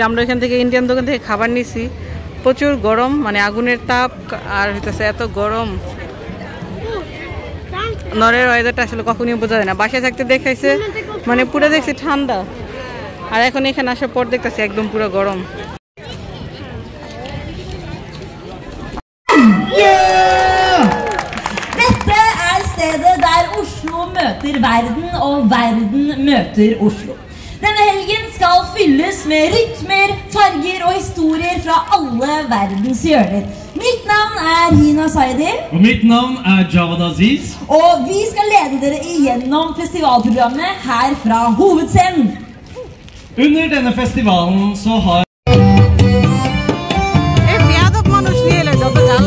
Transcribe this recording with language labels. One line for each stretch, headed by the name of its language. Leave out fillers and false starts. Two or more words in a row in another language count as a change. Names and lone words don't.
Bangla: আমরা এখান থেকে ইন্ডিয়ান দোকান থেকে খাবার নিছি, প্রচুর গরম, মানে আগুনের তাপ, আর হইতেছে এত গরম। নরের ওয়েদারটা আসলে কখনই বোঝা যায় না। বাসায় থাকতে দেখাইছে মানে পুরো দেখছি ঠান্ডা, আর এখন এখানে আসার পর দেখতেছি একদম পুরো গরম।
Norwegian: dette er stedet der Oslo møter verden og verden møter Oslo. Denne helgen skal fylles med rytmer, farger og historier fra alle verdens hjørner. Mitt navn er Hina Saidi. Og mitt navn er Javad Aziz. Og vi skal lede dere igjennom festivalprogrammet her fra hovedscenen. Under denne festivalen så har
Bangla: মানুষ নিয়ে এলো যত জ্বালা।